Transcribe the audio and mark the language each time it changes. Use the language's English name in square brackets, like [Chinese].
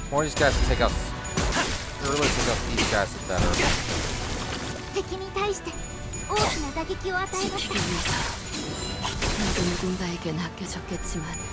[English] More of these guys to take out. The earlier take out these guys, the better. [Japanese] 敵に対して大きな打撃を与えました。 [Korean] 나도 누군가에겐 아껴졌겠지만